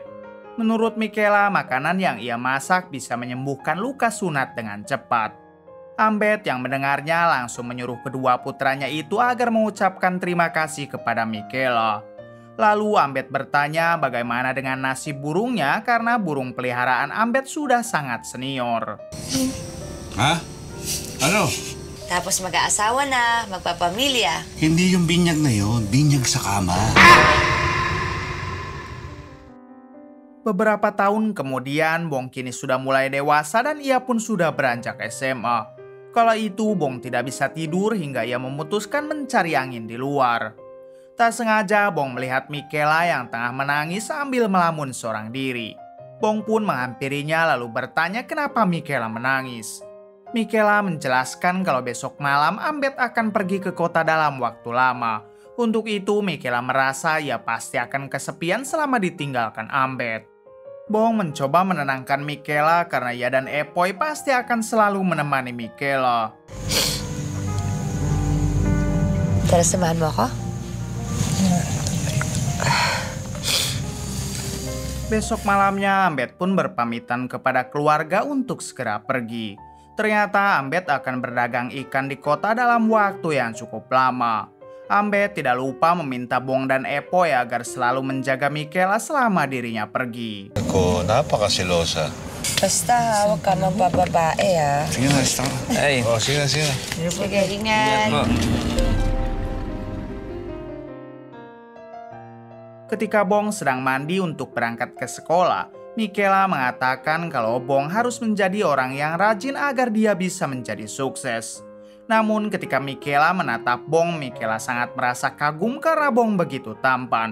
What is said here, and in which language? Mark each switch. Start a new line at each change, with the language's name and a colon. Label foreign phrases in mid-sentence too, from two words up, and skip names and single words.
Indonesian: Menurut Michaela, makanan yang ia masak bisa menyembuhkan luka sunat dengan cepat. Ambet yang mendengarnya langsung menyuruh kedua putranya itu agar mengucapkan terima kasih kepada Michaela. Lalu Ambet bertanya bagaimana dengan nasib burungnya karena burung peliharaan Ambet sudah sangat senior. Hah?
Filipino: Ano? Tapos mag-aasawa na, magpapamilya. Hindi yung binyag na yun, binyag sa kama.
Indonesian: Beberapa tahun kemudian, Bong kini sudah mulai dewasa dan ia pun sudah beranjak SMA. Kala itu, Bong tidak bisa tidur hingga ia memutuskan mencari angin di luar. Tak sengaja, Bong melihat Michaela yang tengah menangis sambil melamun seorang diri. Bong pun menghampirinya lalu bertanya kenapa Michaela menangis. Michaela menjelaskan kalau besok malam Ambet akan pergi ke kota dalam waktu lama. Untuk itu, Michaela merasa ia pasti akan kesepian selama ditinggalkan Ambet. Bong mencoba menenangkan Michaela karena ia dan Epoi pasti akan selalu menemani Michaela.
Filipino: Tara, samahan mo ako?
Indonesian: Besok malamnya, Ambet pun berpamitan kepada keluarga untuk segera pergi. Ternyata Ambet akan berdagang ikan di kota dalam waktu yang cukup lama. Ambet tidak lupa meminta Bong dan Epoi agar selalu menjaga Michaela selama dirinya pergi.
Filipino: Ako, napakasilosa. Basta hawak ka magpapabae ha. Sige na, lista ka na. Ay. Oh, sige na, sige na. Sige, ingat.
Indonesian: Ketika Bong sedang mandi untuk berangkat ke sekolah, Michaela mengatakan kalau Bong harus menjadi orang yang rajin agar dia bisa menjadi sukses. Namun ketika Michaela menatap Bong, Michaela sangat merasa kagum karena Bong begitu tampan.